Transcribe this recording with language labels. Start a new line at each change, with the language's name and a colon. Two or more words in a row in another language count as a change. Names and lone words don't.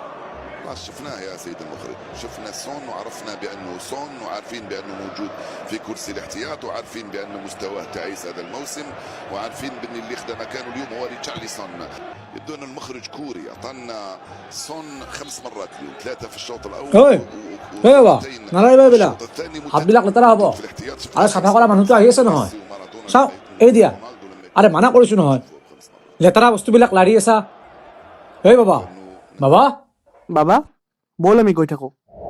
Arabic: خلاص شفناه يا سيد المخرج، شفنا سون وعرفنا بانه سون، وعارفين بانه موجود في كرسي الاحتياط، وعارفين بانه مستواه تعيس هذا الموسم، وعارفين بان اللي خذ مكانه اليوم هو ريتشارلسون. يبدو ان المخرج كوري اعطانا سون 5 مرات اليوم، 3 في الشوط الاول
English: Oi, Eva,
Assamese: নালাই ভাবিলা হাতবিলাক লেতেৰা হ'ব আৰু চাফা কৰা মানুহটো আহি আছে নহয়। চাওঁ এই দিয়া, আৰে মানা কৰিছোঁ নহয়, লেতেৰা বস্তুবিলাক লাৰি আছা। এই বাবা, বাবা বাবা বল আমি গৈ থাকো।